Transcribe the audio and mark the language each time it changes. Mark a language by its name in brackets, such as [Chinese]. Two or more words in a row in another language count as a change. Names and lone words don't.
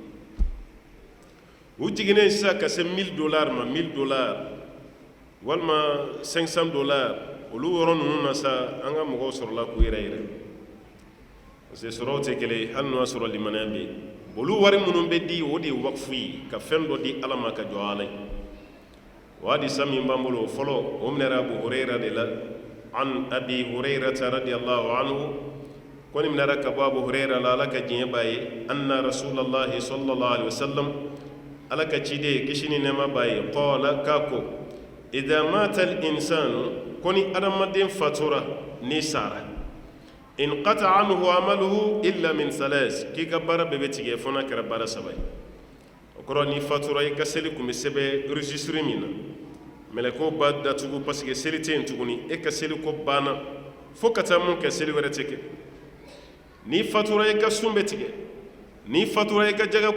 [Bambara] u jiginnen sisan ka se $1,000 ma $1,000 walima $500 olu yɔrɔ ninnu na sa an ka mɔgɔw sɔrɔla k'u yɛrɛ [French] parce que [Bambara] sɔrɔw tɛ kelen ye hali n'o y'a sɔrɔ limaniya bɛ yen olu wari minnu bɛ di o de ye wakifu ye ka fɛn dɔ di ala ma ka jɔ ala ye o hadisa min b'an bolo o fɔlɔ o minɛra abu hurayra de la an abi hurayrata [Arabic] رضي الله عنه [Bambara] ko nin minɛra ka bɔ abu hurayra la ala ka diɲɛ b'a ye [Arabic] أن رسول الله صلى الله عليه وسلم [Bambara] ala ka ciden kisi ni nɛɛma b'a ye qala k'a ko [Arabic] إذا مات الإنسان [Bambara] ko ni adamaden fatura ni sara [Arabic] انقطع عنه عمله إلا من ثلاث [Bambara] k'i ka baara bɛɛ bɛ tigɛ fo n'a kɛra baara 3 ye o kɔrɔ ni fatura i ka seli kun bɛ sɛbɛn registre min na mɛlɛkɛw b'a datugu [French] parce que [Bambara] seli tɛ yen tuguni e ka seli ko banna fo ka taa mun kɛ seli wɛrɛ tɛ kɛ ni fatura i ka sun bɛ tigɛ ni fatura i ka jaga